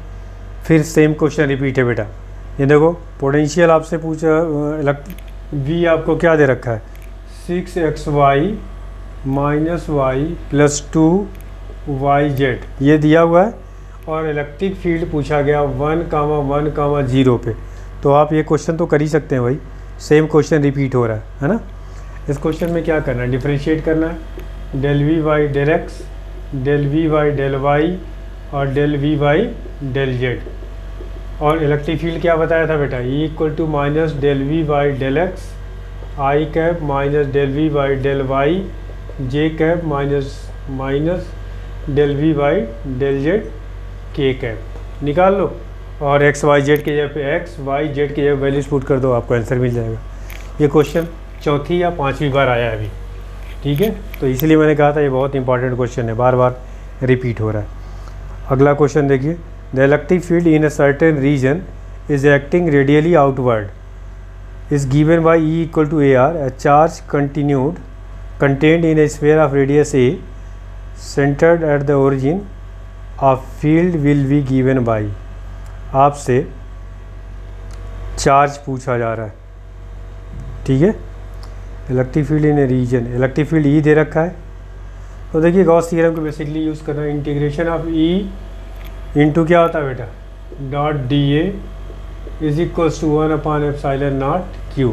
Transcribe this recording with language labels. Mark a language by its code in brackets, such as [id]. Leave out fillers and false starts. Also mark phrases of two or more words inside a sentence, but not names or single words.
[hi] फिर [en] same question repeat [hi] है बेटा। ये देखो पोटेंशियल आपसे पूछा, वी आपको क्या दे रखा है 6xy - y + 2yz ये दिया हुआ है, और [en] electric field [hi] पूछा गया 1,1,0 पे। तो आप ये क्वेश्चन तो कर ही सकते हैं भाई, [en] same question repeat [hi] हो रहा है ना। इस क्वेश्चन में क्या करना है, डिफरेंशिएट करना है, [en] del v by del x, del v by del y और del v by del z। [hi] और [en] electric field [hi] क्या बताया था बेटा, [en] E = -del v by del x I कैप - del v by del y j कैप - del v by del z k कैप। [hi] निकाल लो और x y z के जगह पे x y z के जगह [en] values put [hi] कर दो, आपको आंसर मिल जाएगा। ये क्वेश्चन चौथी या पांचवी बार आया है अभी, ठीक है। तो इसलिए मैंने कहा था ये बहुत [en] important question [hi] है, बार बार रिपीट हो रहा है। [en] अगला क्वेश्चन देखिए, the electric field in a certain region is acting radially outward is given by E = AR, a charge contained in a sphere of radius A centered at the origin of field will be given by। [hi] आपसे चार्ज पूछा जा रहा है, ठीक है। [en] electric field in a region, electric field E [hi] दे रखा है। तो देखिए [en] Gauss theorem [hi] को बेसिकली यूज़ करना है, [en] integration of E into [hi] क्या होता है बेटा .dA = 1/ε0 Q।